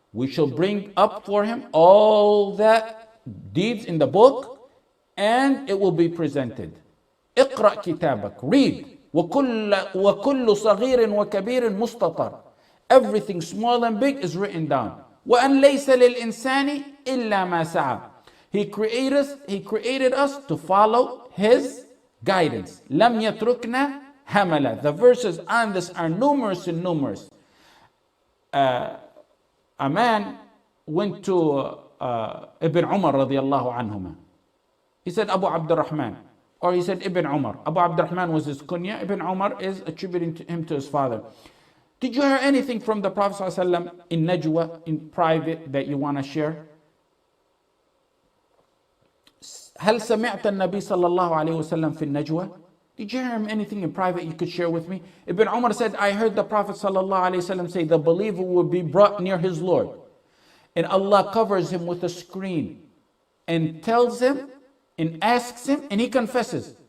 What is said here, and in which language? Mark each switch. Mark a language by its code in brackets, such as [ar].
[en] We shall bring up for him all that deeds in the book, and it will be presented. [ar] اقرأ كتابك. [en] Read. [ar] وكل صغير وكبير مستطر. [en] Everything small and big is written down. [ar] وأن ليس للإنسان إلا ما سعى. [en] He created us to follow His guidance. [ar] لم يتركنا هملا. [en] The verses on this are numerous and numerous. A man went to Ibn Umar radiallahu anhuma. He said, Abu Abdurrahman. Or he said Ibn Umar. Abu Abdurrahman was his kunya. Ibn Umar is attributing him to his father. Did you hear anything from the Prophet ﷺ in najwa, in private, that you want to share? [ar] هل سمعت النبي صلى الله عليه وسلم في النجوى? [en] Did you hear him anything in private you could share with me? Ibn Umar said, I heard the Prophet [ar] صلى الله عليه وسلم [en] say, the believer will be brought near his Lord. And Allah covers him with a screen and tells him and asks him, and he confesses.